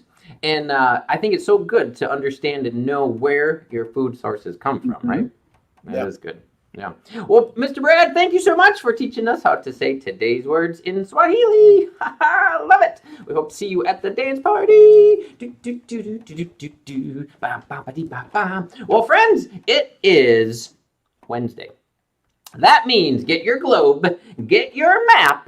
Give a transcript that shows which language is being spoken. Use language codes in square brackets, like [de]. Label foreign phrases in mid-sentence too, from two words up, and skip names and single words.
[en] And I think it's so good to understand and know where your food sources come from, Mhm. right? That is Yeah. good. Yeah. Well, Mr. Brad, thank you so much for teaching us how to say today's words in Swahili. Love it. We hope to see you at the dance party. Do, do, do, do, do, do, do, do. Ba, ba, ba, dee, ba, ba. Well, friends, it is Wednesday. That means get your globe, get your map.